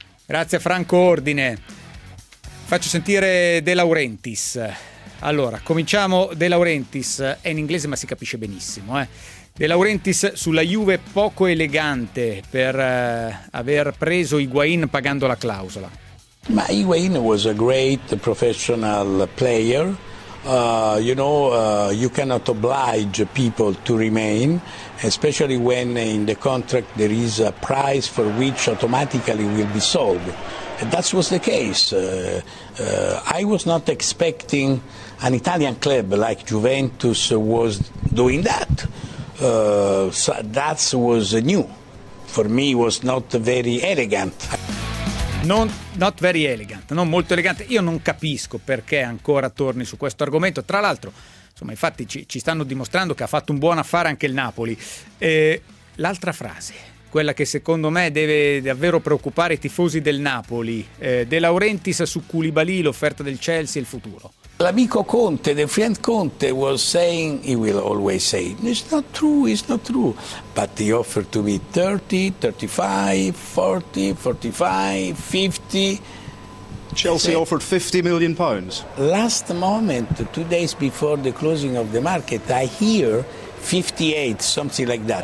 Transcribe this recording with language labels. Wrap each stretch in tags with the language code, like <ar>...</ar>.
<it>Grazie Franco Ordine. Faccio sentire De Laurentiis. Allora, cominciamo De Laurentiis, è in inglese ma si capisce benissimo, eh. De Laurentiis sulla Juve poco elegante per aver preso Higuain pagando la clausola.</it> <en>Ma Higuain was a great professional player. You know, you cannot oblige people to remain, especially when in the contract there is a price for which automatically will be sold. And that was the case. I was not expecting an Italian club like Juventus was doing that. So that was new. For me was not very elegant. Not very elegant,</en> <it>non molto elegante. Io non capisco perché ancora torni su questo argomento. Tra l'altro, insomma, infatti ci stanno dimostrando che ha fatto un buon affare anche il Napoli. L'altra frase, quella che secondo me deve davvero preoccupare i tifosi del Napoli, De Laurentiis su Koulibaly, l'offerta del Chelsea e il futuro. L'amico</it> <en>Conte, the friend Conte, was saying, he will always say, it's not true, but the offer to be 30, 35, 40, 45, 50. Chelsea offered £50 million. Last moment, 2 days before the closing of the market, I hear 58, something like that.</en>